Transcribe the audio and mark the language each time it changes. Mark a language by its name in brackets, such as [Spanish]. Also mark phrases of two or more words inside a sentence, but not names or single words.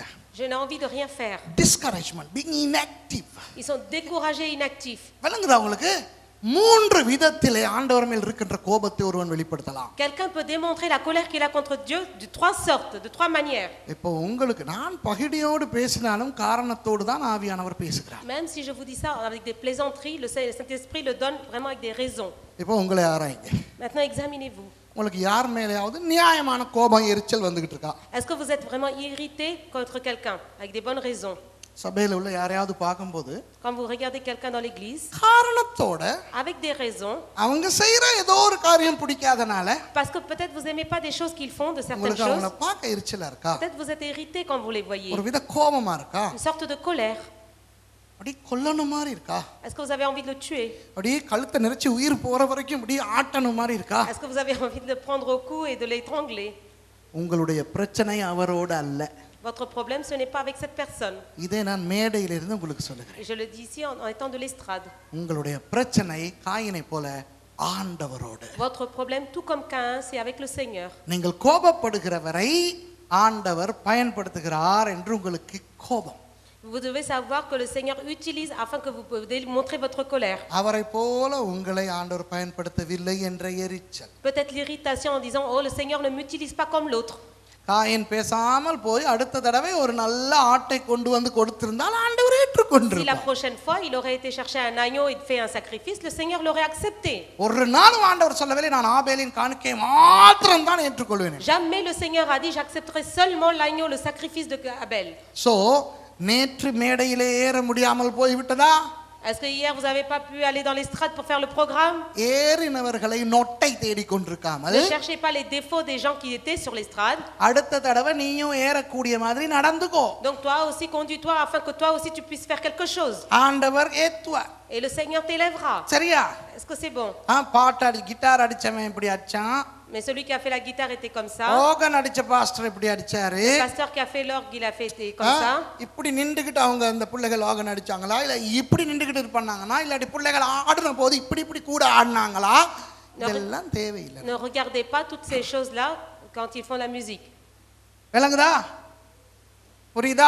[French] Je n'ai envie de rien faire. [English] Discouragement, being inactive. [French] Ils sont découragés, inactifs. [Tamil] விலங்குதா உங்களுக்கு? மூன்று விதத்திலே ஆண்டவர் மேல் இருக்கின்ற கோபத்தை ஒருவன் வெளிப்படுத்தலாம். [French] Quelqu'un peut démontrer la colère qu'il a contre Dieu de trois sortes, de trois manières. [Tamil] இப்போ உங்களுக்கு நான் பகிடியோடு பேசினாலும் காரணத்தோடு தான் ஆவியானவர் பேசுகிறார். [French] Même si je vous dis ça avec des plaisanteries, le Saint-Esprit le donne vraiment avec des raisons. [Tamil] இப்போ உங்களை ஆராய்ங்க. [French] Maintenant, examinez-vous. [Tamil] உங்களுக்கு யார் மேலேயாவது நியாயமான கோபம் எரிச்சல் வந்துகிட்டு இருக்கா? [French] Est-ce que vous êtes vraiment irrité contre quelqu'un avec des bonnes raisons? [Tamil] சபையில உள்ள யாரையாவது பார்க்கும்போது [French] Quand vous regardez quelqu'un dans l'église, [Tamil] காரணத்தோட [French] avec des raisons, [Tamil] அவங்க செய்யற ஏதோ ஒரு காரியம் பிடிக்காதனால [French] parce que peut-être vous aimez pas des choses qu'ils font, de certaines [Tamil] உங்களுக்கு அவங்கள [French] choses, [Tamil] பார்க்க எரிச்சலா இருக்கா? [French] peut-être vous êtes irrité quand vous les voyez, [Tamil] ஒரு வித கோபமா இருக்கா? [French] une sorte de colère. [Tamil] அப்படி கொல்லணும் மாதிரி இருக்கா? [French] Est-ce que vous avez envie de le tuer? [Tamil] அப்படி கழுத்தை நெரிச்சு உயிர் போற வரைக்கும் அப்படி ஆட்டணும் மாதிரி இருக்கா? [French] Est-ce que vous avez envie de le prendre au cou et de l'étrangler? [Tamil] உங்களுடைய பிரச்சனை அவரோடு அல்ல. [French] Votre problème, ce n'est pas avec cette personne. [Tamil] இதை நான் மேடையிலிருந்து உங்களுக்கு சொல்லுகிறேன். [French] Et je le dis ici en étant de l'estrade. [Tamil] உங்களுடைய பிரச்சனை காயினை போல ஆண்டவரோடு. [French] Votre problème, tout comme Caïn, c'est avec le Seigneur. [Tamil] நீங்கள் கோபப்படுகிறவரை ஆண்டவர் பயன்படுத்துகிறார் என்று உங்களுக்கு கோபம். [French] Vous devez savoir que le Seigneur utilise afin que vous puissiez montrer votre colère. [Tamil] அவரை போல உங்களை ஆண்டவர் பயன்படுத்தவில்லை என்ற எரிச்சல். [French] Peut-être l'irritation en disant oh le Seigneur ne m'utilise pas comme l'autre. [Tamil] காயின் பேசாமல் போய் அடுத்த தடவை ஒரு நல்ல ஆட்டை கொண்டு வந்து கொடுத்திருந்தால் ஆண்டவர் [French] Si la [Tamil] ஏற்றுக்கொண்டிருப்பார். [French] prochaine fois il aurait été chercher un agneau et fait un sacrifice, le Seigneur l'aurait accepté. [Tamil] ஒரு நாளும் ஆண்டவர் சொல்லவில்லை நான் ஆபேலின் காணிக்கையை மாத்திரம் தான் ஏற்றுக்கொள்வேன். [French] Jamais le Seigneur a dit j'accepterai seulement l'agneau, le sacrifice de Abel. [Tamil] சோ நேற்று மேடையிலே ஏற முடியாமல் போய்விட்டதா? [French] Est-ce que hier vous n'avez pas pu aller dans l'estrade pour faire le programme? [Tamil] ஏறினவர்களை நொட்டை தேடிக் கொண்டிருக்காமல் [French] Ne cherchez pas les défauts des gens qui étaient sur l'estrade. [Tamil] அடுத்த தடவை நீயும் ஏறக்கூடிய மாதிரி நடந்துக்கோ. [French] Donc toi aussi conduis-toi afin que toi aussi tu puisses faire quelque chose. [Tamil] ஆண்டவர் ஏத்துவார். [French] Et le Seigneur t'élèvera. [Tamil] சரியா? [French] Est-ce que c'est bon? [Tamil] பாட்டாடி கிட்டார் அடிச்சவன் இப்படி அடிச்சான். [French] Mais celui qui a fait la guitare était comme ça. [Tamil] ஓகன் அடிச்ச பாஸ்டர் இப்படி அடிச்சாரு. [French] Le pasteur qui a fait l'orgue, il a fait comme ça. [Tamil] இப்படி நின்றுகிட்டு அவங்க அந்த பிள்ளைகள் ஓகன் அடிச்சாங்களா இல்ல இப்படி நின்றுகிட்டு பண்ணாங்கன்னா இல்லாட்டி பிள்ளைகள் ஆடுன போது இப்படி இப்படி கூட ஆடினாங்களா? இதெல்லாம் தேவையில்லை. [French] Ne regardez pas toutes ces choses-là quand ils font la musique. [Tamil] விளங்குதா? புரியுதா?